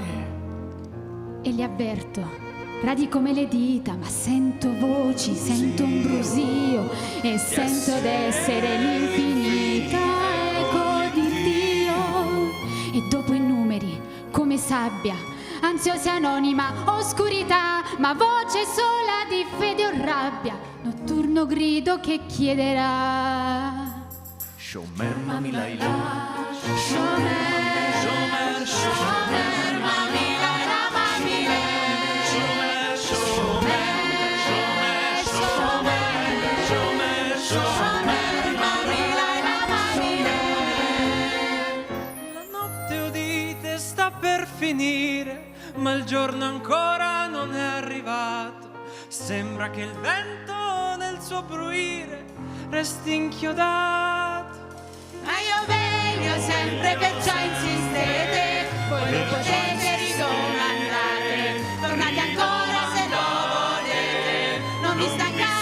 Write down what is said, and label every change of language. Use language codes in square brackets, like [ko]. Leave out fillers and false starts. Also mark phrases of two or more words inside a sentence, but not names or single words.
[it] E li avverto, radi come le dita, ma sento voci, sento un brusio e sento d'essere l'infinita eco di Dio. E dopo i numeri, come sabbia, ansiosa anonima, oscurità, ma voce sola di fede o rabbia, notturno grido che chiederà. [he] שומר מה מלילה, שומר, שומר, שומר, מה מלילה, מה מלילה, שומר, שומר, שומר, שומר, שומר, שומר, מה מלילה, מה מלילה. [it] La notte udite sta per finire, ma il giorno ancora non è arrivato. Sembra che il vento nel suo bruire resti inchiodato. Ma io veglio sempre, perciò insistete, voi lo potete ridomandare, tornate ancora se lo volete, non vi stancate.